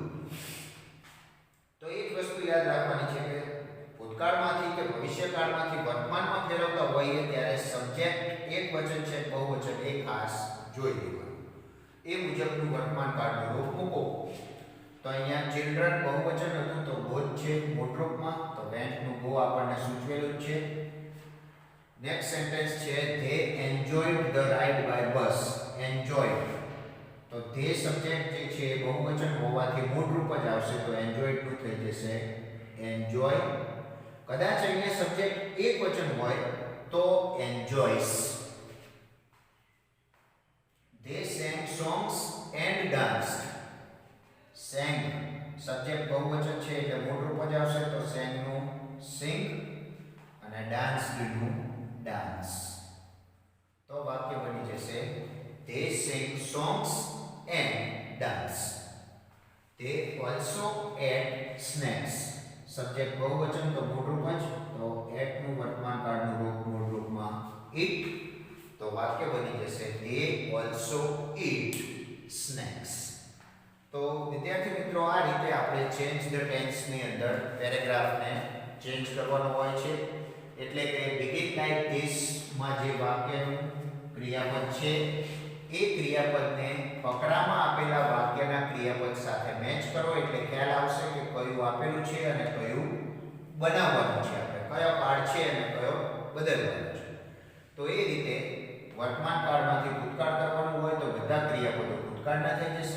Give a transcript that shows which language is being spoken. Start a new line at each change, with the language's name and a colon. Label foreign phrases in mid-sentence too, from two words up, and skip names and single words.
Gujarati: તો એક વસ્તુ યાદ રાખવાની છે કે ભૂતકાળમાંથી કે ભવિષ્યકાળમાંથી વર્તમાનમાં ફેરવતા હોઈએ ત્યારે સબ્જેક્ટ એક વચન છે બહુવચન એ ખાસ જોઈ લેવાનું. એ મુજબનું વર્તમાન કાળનું રૂપ મૂકો. તો અહીંયા ચિલ્ડ્રન બહુવચન હતું તો બોધ છે મૂળરૂપમાં. તો વેન્ટ નું ગો આપણને સૂચવેલું છે.
English: next sentence
Gujarati: છે
English: they enjoyed the ride by bus.
Gujarati: enjoyed તો તે સબ્જેક્ટ જે છે બહુવચન હોવાથી મૂળરૂપ જ આવશે તો enjoyed નું થઈ જશે enjoy. કદાચ અહીંયા સબ્જેક્ટ એક વચન હોય તો enjoys.
English: they sang songs and danced.
Gujarati: sang સબ્જેક્ટ બહુવચન છે એટલે મૂળરૂપ જ આવશે તો sang નું sing અને danced નું dance. તો વાક્ય બની જશે
English: they sang songs and dance. they also ate snacks.
Gujarati: સબ્જેક્ટ બહુવચન તો મૂળરૂપ જ તો ate નું વર્તમાન કાળનું રૂપ મૂળરૂપમાં eat. તો વાક્ય બની જશે
English: they also eat snacks.
Gujarati: તો વિદ્યાર્થી મિત્રો આ રીતે આપણે
English: change the tense
Gujarati: ની અંદર પેરેગ્રાફને ચેન્જ કરવાનો હોય છે. એટલે કે
English: begin like this
Gujarati: માં જે વાક્યનું ક્રિયાપદ છે એ ક્રિયાપદને ફકરામાં આપેલા વાક્યના ક્રિયાપદ સાથે મેચ કરો એટલે ખ્યાલ આવશે કે કયું આપેલું છે અને કયું બનાવવાનું છે. આપણે કયો કાળ છે અને કયો બદલવાનો છે. તો એ રીતે વર્તમાન કાળમાંથી ભૂતકાળ કરવાનું હોય તો બધા ક્રિયાપદો ભૂતકાળના થઈ જશે.